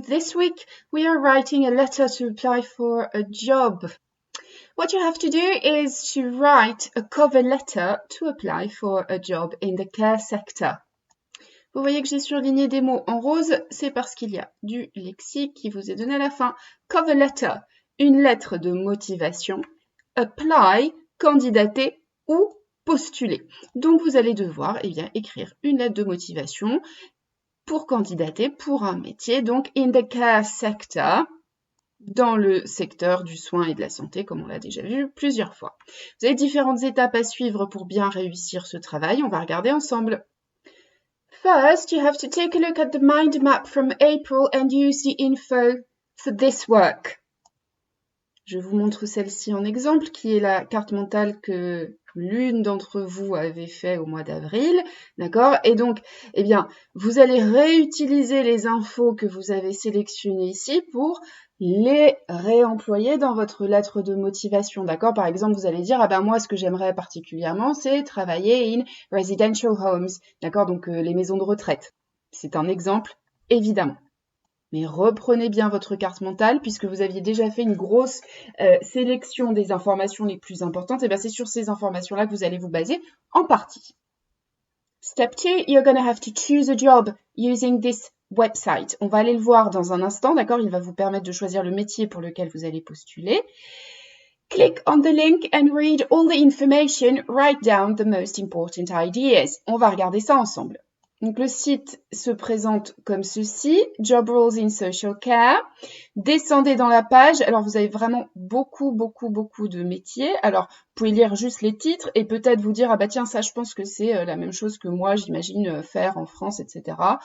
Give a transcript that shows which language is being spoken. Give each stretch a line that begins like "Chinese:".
English: This week we are writing a letter to apply for a job. What you have to do is to write a cover letter to apply for a job in the care sector.
French: Vous voyez que j'ai surligné des mots en rose, c'est parce qu'il y a du lexique qui vous est donné à la fin. Cover letter, une lettre de motivation. Apply, candidater ou postuler. Donc vous allez devoir écrire une lettre de motivation pour candidater pour un métier, donc
English: in the care sector,
French: dans le secteur du soin et de la santé, comme on l'a déjà vu plusieurs fois. Vous avez différentes étapes à suivre pour bien réussir ce travail, on va regarder ensemble.
English: First, you have to take a look at the mind map from April and use the info for this work.
French: Je vous montre celle-ci en exemple, qui est la carte mentale que l'une d'entre vous avait fait au mois d'avril, d'accord? Et donc, vous allez réutiliser les infos que vous avez sélectionnées ici pour les réemployer dans votre lettre de motivation, d'accord? Par exemple, vous allez dire, moi, ce que j'aimerais particulièrement, c'est travailler
English: in residential homes,
French: d'accord? Donc, les maisons de retraite. C'est un exemple, évidemment. Mais reprenez bien votre carte mentale, puisque vous aviez déjà fait une grosse sélection des informations les plus importantes. Et c'est sur ces informations-là que vous allez vous baser en partie.
English: Step 2, you're going to have to choose a job using this website.
French: On va aller le voir dans un instant, d'accord? Il va vous permettre de choisir le métier pour lequel vous allez postuler.
English: Click on the link and read all the information. Write down the most important ideas.
French: On va regarder ça ensemble. Donc, le site se présente comme ceci, Job Roles in Social Care. Descendez dans la page. Alors, vous avez vraiment beaucoup de métiers. Alors, vous pouvez lire juste les titres et peut-être vous dire, tiens, ça, je pense que c'est la même chose que moi, j'imagine faire en France, etc.